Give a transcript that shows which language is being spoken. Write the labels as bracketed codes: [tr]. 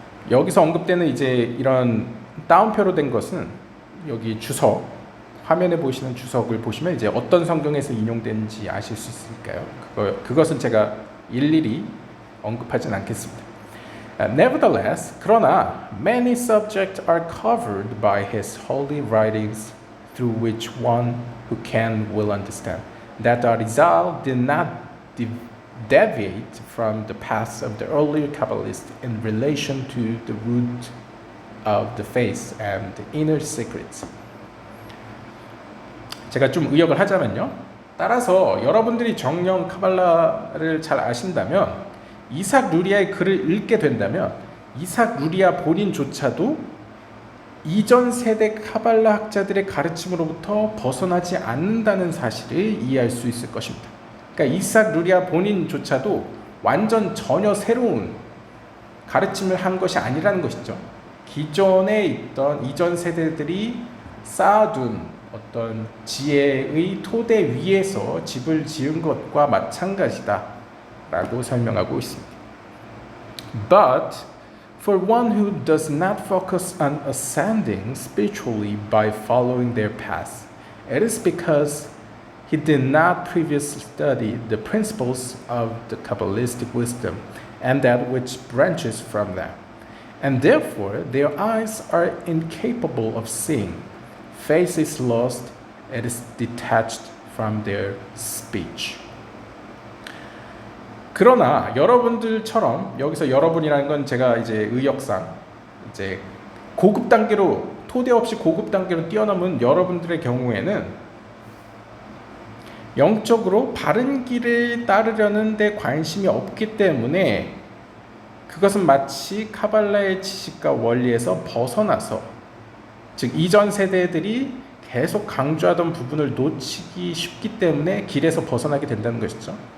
[ko] 여기서 언급되는 이제 이런 따옴표로 된 것은 여기 주석, 화면에 보시는 주석을 보시면 이제 어떤 성경에서 인용된지 아실 수 있을까요? 그것은 제가 일일이 언급하진 않겠습니다. [en] Nevertheless, [ko] 그러나 [en] many subjects are covered by his holy writings through which one who can will understand that Arizal did not deviate from the paths of the earlier Kabbalists in relation to the root of the faith and the inner secrets. [ko] 제가 좀 의역을 하자면요, 따라서 여러분들이 정령 카발라를 잘 아신다면, 이삭 루리아의 글을 읽게 된다면 이삭 루리아 본인조차도 이전 세대 카발라 학자들의 가르침으로부터 벗어나지 않는다는 사실을 이해할 수 있을 것입니다. 그러니까 이삭 루리아 본인조차도 완전 전혀 새로운 가르침을 한 것이 아니라는 것이죠. 기존에 있던 이전 세대들이 쌓아둔 어떤 지혜의 토대 위에서 집을 지은 것과 마찬가지다 라고 설명하고 있습니다. [en] But for one who does not focus on ascending spiritually by following their path, it is because he did not previously study the principles of the Kabbalistic wisdom and that which branches from them, and therefore their eyes are incapable of seeing. Faith is lost, it is detached from their speech. [ko] 그러나 여러분들처럼, 여기서 여러분이라는 건 제가 이제 의역상 이제 고급 단계로, 토대 없이 고급 단계로 뛰어넘은 여러분들의 경우에는 영적으로 바른 길을 따르려는 데 관심이 없기 때문에 그것은 마치 카발라의 지식과 원리에서 벗어나서, 즉 이전 세대들이 계속 강조하던 부분을 놓치기 쉽기 때문에 길에서 벗어나게 된다는 것이죠.